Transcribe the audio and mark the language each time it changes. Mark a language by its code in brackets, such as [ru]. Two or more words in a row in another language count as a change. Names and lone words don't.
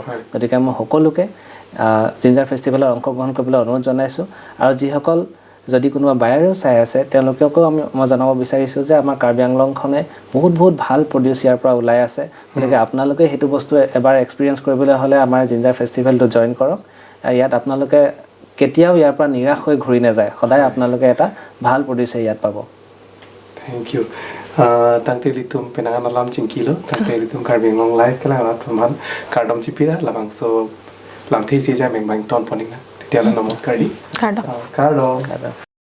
[as] গতিকে মই সকলোকে জিঞ্জাৰ ফেষ্টিভেলত অংশগ্ৰহণ কৰিবলৈ অনুৰোধ জনাইছোঁ আৰু যিসকল যদি কোনোবা বায়াৰেও চাই আছে তেওঁলোকেও মই জনাব বিচাৰিছোঁ যে আমাৰ কাৰ্বি আংলঙখনে বহুত ভাল প্ৰডিউচ ইয়াৰ পৰা ওলাই আছে গতিকে আপোনালোকে সেইটো বস্তু এবাৰ এক্সপিৰিয়েঞ্চ কৰিবলৈ হ'লে আমাৰ জিঞ্জাৰ ফেষ্টিভেলটো জইন কৰক ইয়াত আপোনালোকে কেতিয়াও ইয়াৰ পৰা নিৰাশ হৈ ঘূৰি নাযায় সদায় আপোনালোকে এটা ভাল প্ৰডিউচাৰ ইয়াত পাব [en] thank you [mjw] tangte litum penangan alam cingkilo tangte litum karbing [en] long live [mjw] kala alat man kardom cipira labangso lamthe si ja meng bang ton poning na tiala namaskar di kardom